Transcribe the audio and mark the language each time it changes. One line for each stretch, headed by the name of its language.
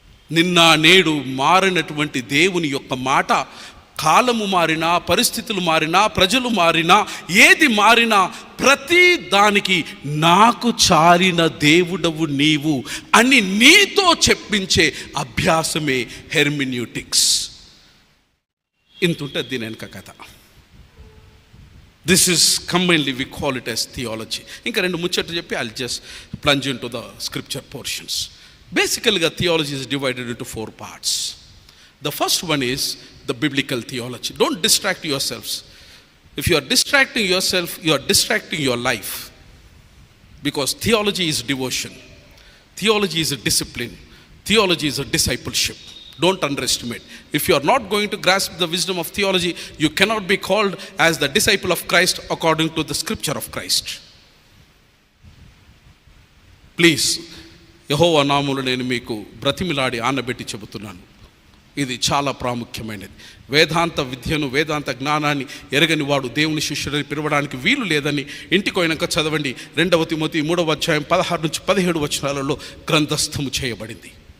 Telugu: నిన్న నేడు మారినటువంటి దేవుని యొక్క మాట, కాలము మారినా, పరిస్థితులు మారినా, ప్రజలు మారినా, ఏది మారినా ప్రతి దానికి నాకు చాలిన దేవుడవు నీవు అని నీతో చెప్పించే అభ్యాసమే హెర్మిన్యూటిక్స్. ఇంతుంటే దీని వెనక కథ.
English: This is combinely we call it as theology.
Telugu: ఇంకా రెండు ముచ్చట్లు చెప్పి
English: I'll just plunge in to the scripture portions. బేసికల్గా theology is divided into 4 parts. The first one is the biblical theology. Don't distract yourselves. If you are distracting yourself, you are distracting your life. Because theology is devotion. Theology is a discipline. Theology is a discipleship. Don't underestimate. If you are not going to grasp the wisdom of theology, you cannot be called as the disciple of Christ according to the scripture of Christ.
Telugu: Please, యెహోవా నామములో నేను మీకు బ్రతిమిలాడి ఆనబెట్టి చెబుతున్నాను, ఇది చాలా ప్రాముఖ్యమైనది. వేదాంత విద్యను, వేదాంత జ్ఞానాన్ని ఎరగని వాడు దేవుని శిష్యుడని పిలవడానికి వీలు లేదని ఇంటికి పోయినాక చదవండి. 2 తిమోతి 3వ అధ్యాయం 16-17 వచనాలలో గ్రంథస్థము చేయబడింది.